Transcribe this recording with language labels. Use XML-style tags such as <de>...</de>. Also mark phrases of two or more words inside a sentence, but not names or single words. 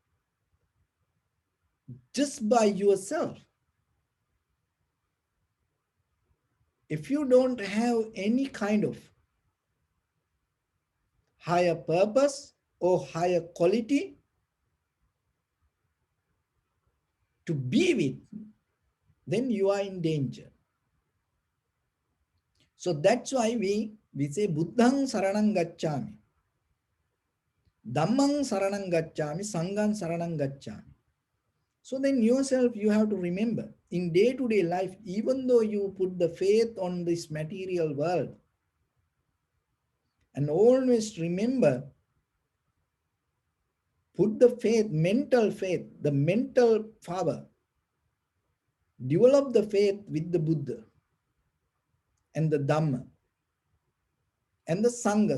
<en>just by yourself, if you don't have any kind of higher purpose or higher quality to be with, then you are in danger. So that's why we say</en> <pi>Buddhang Saranang Gacchami, Dhammang Saranang Gacchami, Sanghang Saranang Gacchami.</pi> <en>So then yourself you have to remember in day-to-day life, even though you put the faith on this material world, and always remember, put the faith, the mental power, develop the faith with the Buddha and the Dhamma and the Sangha.</en>